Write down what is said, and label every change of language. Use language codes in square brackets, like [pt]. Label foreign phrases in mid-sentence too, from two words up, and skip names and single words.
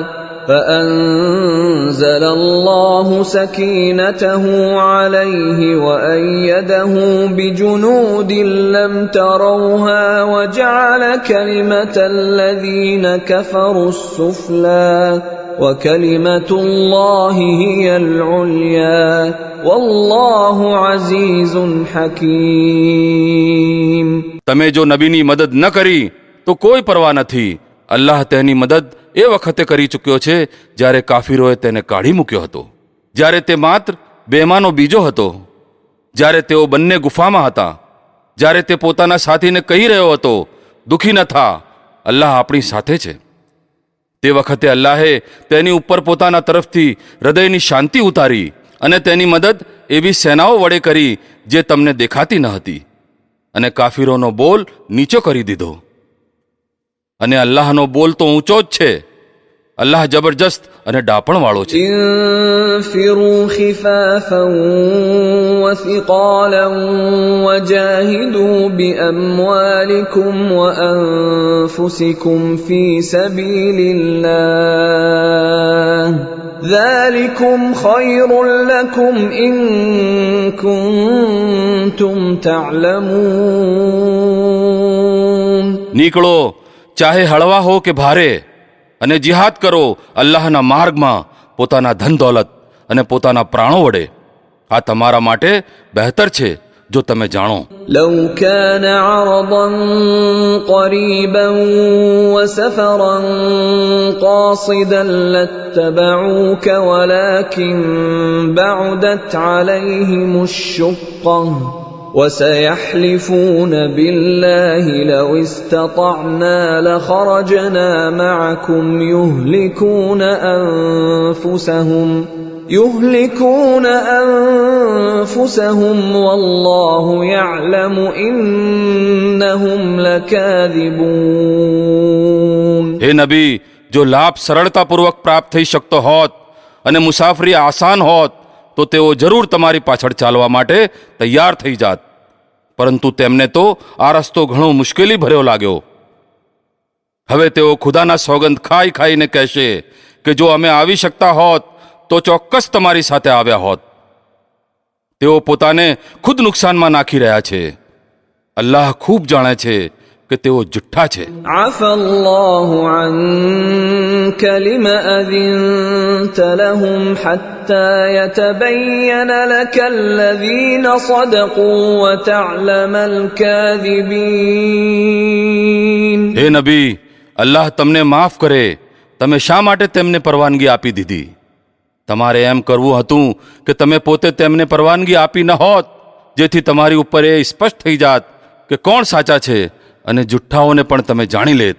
[ar] فأنزل الله سكينته عليه وأيده بجنود لم تروها وجعل كلمة الذين كفروا السفلى وكلمة الله هي العليا والله عزيز حكيم. [gu] તમે જો નબીની મદદ ન કરી તો કોઈ પરવા નથી. અલ્લાહ તેની મદદ એ વખતે કરી ચૂક્યો છે જ્યારે કાફીરોએ તેને કાઢી મૂક્યો હતો, જ્યારે તે માત્ર બેમાનો બીજો હતો, જ્યારે તેઓ બંને ગુફામાં હતા, જ્યારે તે પોતાના સાથીને કહી રહ્યો હતો, દુઃખી ન થા, અલ્લાહ આપણી સાથે છે. તે વખતે અલ્લાહે તેની ઉપર પોતાના તરફથી હૃદયની શાંતિ ઉતારી અને તેની મદદ એવી સેનાઓ વડે કરી જે તમને દેખાતી ન હતી અને કાફીરોનો બોલ નીચો કરી દીધો. અને અલ્લાહનો બોલ તો ઊંચો જ છે. અલ્લાહ જબરજસ્ત અને ડાપણવાળો છે. [ar] انفروا خفافا وثقالا وجاهدوا بأموالكم وأنفسكم في سبيل الله ذلكم خير لكم إن كنتم تعلمون. [gu] નીકળો, ચાહે હળવા હો કે ભારે, અને જિહાદ કરો અલ્લાહના માર્ગમાં પોતાના ધન દોલત અને પોતાના પ્રાણો વડે. આ તમારા માટે બહેતર છે જો તમે જાણો. [ar] لو كان عرضا قريبا وسفرا قاصدا لاتبعوك ولكن بعدت عليهم الشقة وسيحلفون بالله لو استطعنا لخرجنا معكم يهلكون أنفسهم والله يعلم إنهم لكاذبون. [gu] હે નબી, જો લાભ સરળતાપૂર્વક પ્રાપ્ત થઈ શકતો હોત અને મુસાફરી આસાન હોત તો તેઓ જરૂર તમારી પાછળ ચાલવા માટે તૈયાર થઈ જાત, પરંતુ તેમને તો આ રસ્તો ઘણો મુશ્કેલી ભર્યો લાગ્યો. હવે તેઓ ખુદાના સોગંદ ખાઈ ખાઈને કહેશે કે જો અમે આવી શકતા હોત તો ચોક્કસ તમારી સાથે આવ્યા હોત. તેઓ પોતાને ખુદ નુકસાનમાં નાખી રહ્યા છે. અલ્લાહ ખૂબ જાણે છે કે તેઓ જુઠ્ઠા છે. [ar] عفى الله عنك لما أذنت لهم حتى يتبين لك الذين صدقوا وتعلم الكاذبين. [gu] હે નબી, અલ્લાહ તમને માફ કરે, તમે શા માટે તેમને પરવાનગી આપી દીધી? તમારે એમ કરવું હતું કે તમે પોતે તેમને પરવાનગી આપી ન હોત, જેથી તમારી ઉપર એ સ્પષ્ટ થઈ જાત કે કોણ સાચા છે અને જુઠ્ઠાઓને પણ તમે જાણી લેત.